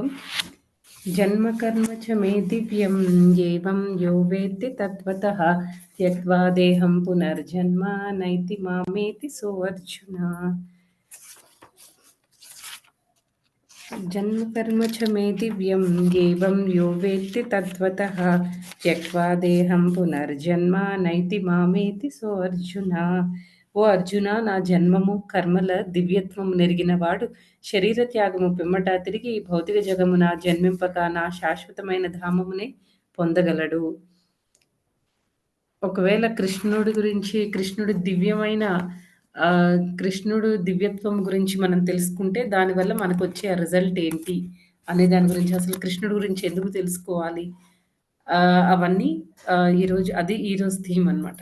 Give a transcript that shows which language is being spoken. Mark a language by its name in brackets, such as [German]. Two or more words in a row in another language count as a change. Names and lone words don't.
[Sanskrit] జన్మకర్మ చ మే దివ్యం ఏవం యో వేత్తి తత్వతః త్యక్త్వా దేహం పునర్జన్మ నైతి మామేతి సో అర్జున. జన్మకర్మ చ మే దివ్యం ఏవం యో వేత్తి తత్వతః త్యక్త్వా దేహం పునర్జన్మ నైతి మామేతి సో అర్జున. [Telugu] ఓ అర్జున, నా జన్మము కర్మల దివ్యత్వము నెరిగినవాడు శరీర త్యాగము పిమ్మట తిరిగి భౌతిక జగమున జన్మింపక నా శాశ్వతమైన ధామమునే పొందగలడు. ఒకవేళ కృష్ణుడి దివ్యత్వం గురించి మనం తెలుసుకుంటే దానివల్ల మనకు వచ్చే రిజల్ట్ ఏంటి అనే దాని గురించి, అసలు కృష్ణుడి గురించి ఎందుకు తెలుసుకోవాలి, అవన్నీ ఈరోజు థీమ్ అన్నమాట.